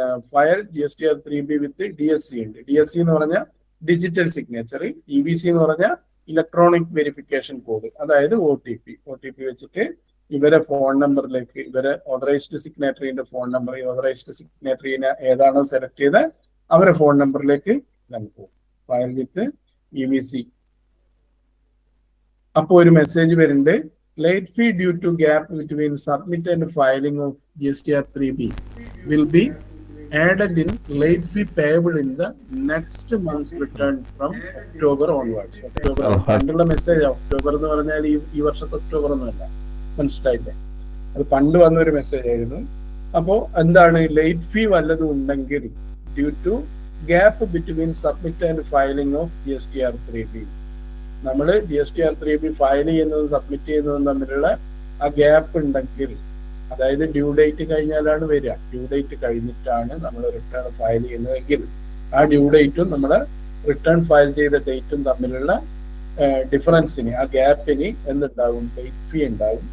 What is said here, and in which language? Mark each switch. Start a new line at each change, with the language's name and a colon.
Malayalam: File GSTR3B വിത്ത് DSC ഉണ്ട്. DSC എന്ന് പറഞ്ഞാൽ ഡിജിറ്റൽ സിഗ്നേച്ചർ, EBC എന്ന് പറഞ്ഞാൽ ഇലക്ട്രോണിക് വെരിഫിക്കേഷൻ കോഡ്, അതായത് OTP വെച്ചിട്ട് ഇവരെ ഫോൺ നമ്പറിലേക്ക്, ഇവരെ ഓതറൈസ്ഡ് സിഗ്നേറ്ററിന്റെ ഫോൺ നമ്പർ, ഓതറൈസ്ഡ് സിഗ്നേറ്ററിനെ ഏതാണോ സെലക്ട് ചെയ്ത് അവരെ ഫോൺ നമ്പറിലേക്ക് നമുക്ക് ഫയൽ വിത്ത് EBC. അപ്പോ ഒരു മെസ്സേജ് വരുന്നുണ്ട്,
English: Late fee due to gap between submit and filing of GSTR3B will be added in late fee payable in the next month's return from October onwards.
Malayalam: October പണ്ടുള്ള message, October എന്ന് പറഞ്ഞാൽ ഈ വർഷത്തെ October ഒന്നുമല്ല, മനസ്സിലായില്ലേ? അത് പണ്ട് വന്ന ഒരു മെസ്സേജ് ആയിരുന്നു. അപ്പോ എന്താണ്, ലേറ്റ് ഫീ വല്ലതും ഉണ്ടെങ്കിൽ due to gap between submit and filing of GSTR3B, നമ്മൾ GSTR3B ഫയൽ ചെയ്യുന്നതും സബ്മിറ്റ് ചെയ്യുന്നതും തമ്മിലുള്ള ആ ഗ്യാപ്പ് ഉണ്ടെങ്കിൽ, അതായത് ഡ്യൂ ഡേറ്റ് കഴിഞ്ഞാലാണ് വരിക, ഡ്യൂ ഡേറ്റ് കഴിഞ്ഞിട്ടാണ് നമ്മൾ റിട്ടേൺ ഫയൽ ചെയ്യുന്നതെങ്കിൽ ആ ഡ്യൂ ഡേറ്റും നമ്മുടെ റിട്ടേൺ ഫയൽ ചെയ്ത ഡേറ്റും തമ്മിലുള്ള ഡിഫറൻസിന്, ആ ഗ്യാപ്പിന് എന്തുണ്ടാവും, ലേറ്റ് ഫീ ഉണ്ടാവും.